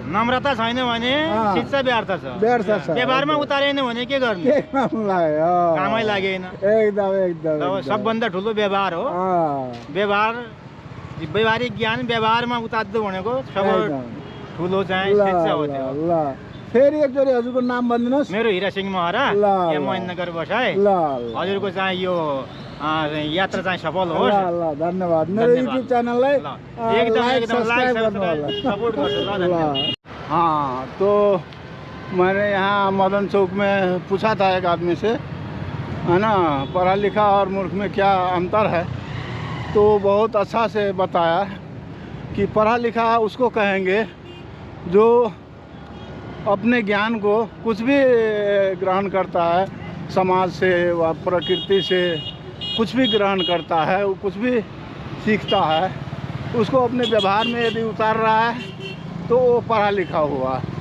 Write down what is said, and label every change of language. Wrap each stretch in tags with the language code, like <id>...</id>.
<ne>नम्रता छैन भने शिक्षा व्यर्थ छ। व्यवहारमा उतारेन भने के गर्ने? कामै लागेन। एकदम सबभन्दा ठुलो व्यवहार हो। व्यवहारिक ज्ञान व्यवहारमा उतार्दो भनेको सबैभन्दा ठुलो चाहिँ शिक्षा हो। फेरि एकचोटि हजुरको नाम भनिदिनुहोस्। मेरो हिरा सिंह महरा, महेन्द्रनगर बसाइ। हजुरको चाहिँ यो यात्रा चाहिँ सफल होस्। धन्यवाद। मेरो युट्युब च्यानललाई सपोर्ट गर्छु।</ne> <hi>हाँ, तो मैंने यहाँ मदन चौक में पूछा था एक आदमी से, है ना, पढ़ा लिखा और मूर्ख में क्या अंतर है। तो बहुत अच्छा से बताया कि पढ़ा लिखा उसको कहेंगे जो अपने ज्ञान को कुछ भी ग्रहण करता है, समाज से व प्रकृति से कुछ भी ग्रहण करता है, वो कुछ भी सीखता है, उसको अपने व्यवहार में यदि उतार रहा है तो वो पढ़ा लिखा हुआ।</hi>